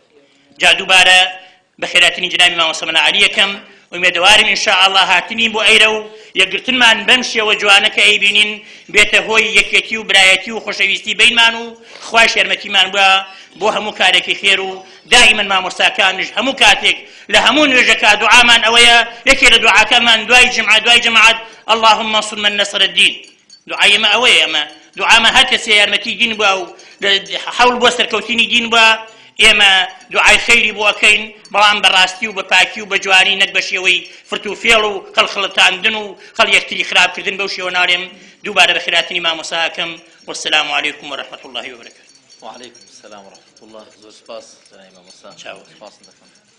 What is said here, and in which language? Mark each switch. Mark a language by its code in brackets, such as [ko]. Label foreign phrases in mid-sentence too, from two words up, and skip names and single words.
[ckb] جا دووبارە بە خێراتنی جەنابی مامۆستا مەلا عەلی یەکەم ئومێدەوارم ئینشاءالله هاتنی بۆ ئەیرە و یەکگرتنمان بەم شێوە جوانە کە ئەیبینین بێتە هۆی یەکێتی و برایەتی و خۆشەویستی بینمان و خوای شێرمەتیمان بۆ هەموو کارێکی خێر. و دائیمەن مامۆستاکانش هەموو کاتێک لە هەموو نوێژەکە دوعامان ئەوەیە، یەکێ لە دوعاکانمان دوای جمعات [ar] اللهم انصر من نصر الدين. [ckb] دوعای ئێمە ئەوەیە، ئەمە دوعامە هەر کەسێ یارمەتی دین بووە و حەول بۆ سەرکەوتنی دین بووە، ئێمە دوعای خەیری بۆ ئەکەین، بەڵام بەڕاستی و بە پاکی و بە جوانی، نەک بە شێوەی فرتوفێڵ و خەڵخەڵەتاندن و خەڵ یەکتری خراپکردن. بەو شێوە ناڵێم. دووبارە بە خێراتنی مامۆستاکەم [ar] والسلام علیکم ورحمة الله وبركاته. وعليكم السلام ورحمة الله. [ckb] زۆر سپاس جەنابی مامۆستا. سپاس دەکەم.